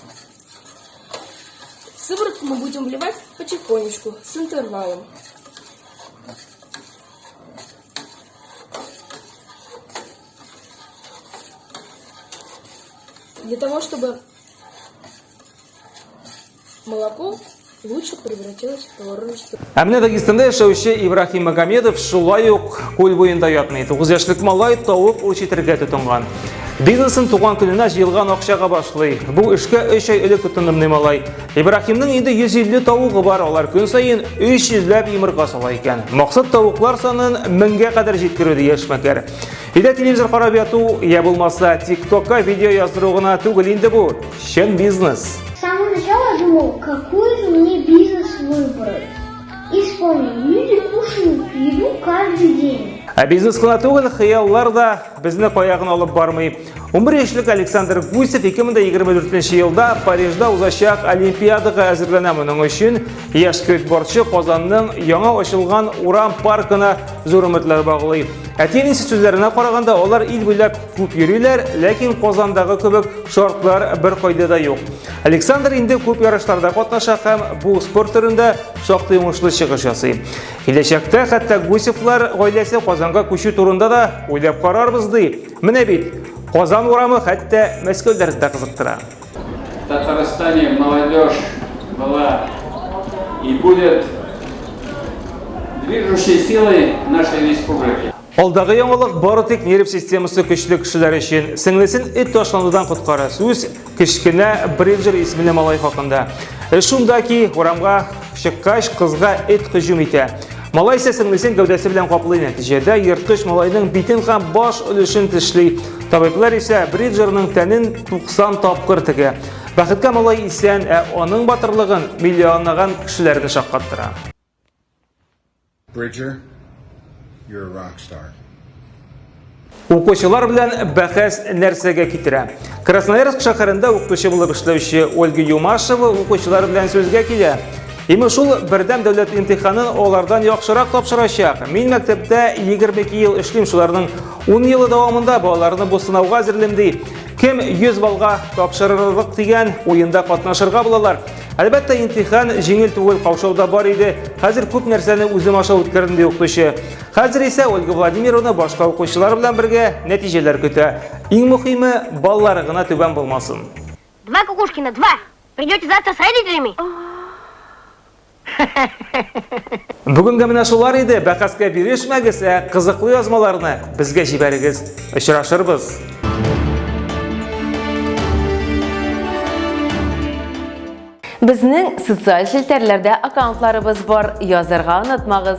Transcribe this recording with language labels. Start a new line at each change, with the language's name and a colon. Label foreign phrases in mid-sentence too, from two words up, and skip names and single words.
Russian: Сыворотку мы будем вливать потихонечку, с интервалом. Для того, чтобы молоко лучше превратилось в творожистую.
Tatar: Әмне Дагестанда яшәүче Ибрахим Магомедов шулай ук күл буенда ятмый. 9 яшьлек малай тавык үрчетергә тотынган. Бизнесын туган көненә җыелган акчага башлый. Бу эшкә 3 ай элек тотынымны малай. Ибрахимның инде 150 тавыгы бар, алар көн саен 300ләп йомырка сала икән. Максат тавыклар санын 1000гә кадәр җиткерү ди яшьмәкәр. Иде телевизор карап яту, я булмаса ТикТокка видео яздыру гына түгел инде бу. Чын бизнес.
Russian: С самого начала я думал, какой же мне бизнес выбрать. И вспомнил, люди кушают еду каждый день.
Tatar: Ә бизнес кына түгел, хыяллар да безне каягын алып бармый. 11 яшьлек Александр Гусев 2024 елда Парижда узачак Олимпиадага әзерләнә. Моның өчен яшь скейтбордчы Казанның яңа ачылган Урам паркына зур өметләр баглый. Әти-әнисе сүзләренә караганда, алар ил буйлап күп йөриләр, ләкин Казандагы кебек шартлар бер кайда да юк. Александр инде күп ярышларда катнаша һәм бу спорт төрендә шактый уңышлы чыгыш ясый. Киләчәктә хәтта Гусевлар гаиләсе Казанга күчү турында да уйлап карарбыз ди. Менә бит Казан урамы хәтта Мәскәүдә дә кызыктыра.
Russian: В Татарстане молодежь была и будет движущей силой нашей республики.
Tatar: Алдагы яңалык бары тик нерв системасы көчле кешеләр өчен. Сеңлесен эт ташланудан коткара. Сүз кечкенә Бриджер исемле малай хакында. Шунда ки урамга чыккач кызга эт һөҗүм итә. Малай исә сеңлесен гәүдәсе белән каплый. Нәтиҗәдә ерткыч малайның битен һәм баш өлешен тешли. Табиблар исә Бриджерның тәнен 90 тапкыр тегә. Бәхеткә малай исән, аның батырлыгын миллионлаган кешеләрне шаккаттыра.
English: Bridger, you're a rock star.
Tatar: Укучылар белән бәхәс нәрсәгә китерә. Красноярск шәһәрендә укытучы булып эшләүче Ольга Юмашева укучылар белән сүзгә килә. Име шул бердәм дәүләт имтиханын алардан яхшырак тапшырачак. Мин мәктәптә 22 ел эшлим, шуларның 10 елы дәвамында балаларны бу сынауга әзерлим ди. Кем 100 балга тапшырырлык дигән уенда катнашырга булалар. Әлбәттә, имтихан җиңел түгел, каушауда бар иде. Хәзер күп нәрсәне үзем аша үткәрдем ди укытучы. Хәзер исә Ольга Владимировна башка укучылар белән бергә нәтиҗәләр көтә. Иң мөһиме, балалары гына түбән булмасын. 2 Кукушкина, 2.
Russian: Придете завтра с родителями?
Tatar: Бүгенгә менә шулар иде. Бәхәскә бирешмәгез, кызыклы язмаларны безгә җибәрегез. Очрашырбыз. Безнең социаль челтәрләрдә аккаунтларыбыз бар, язарга онытмагыз.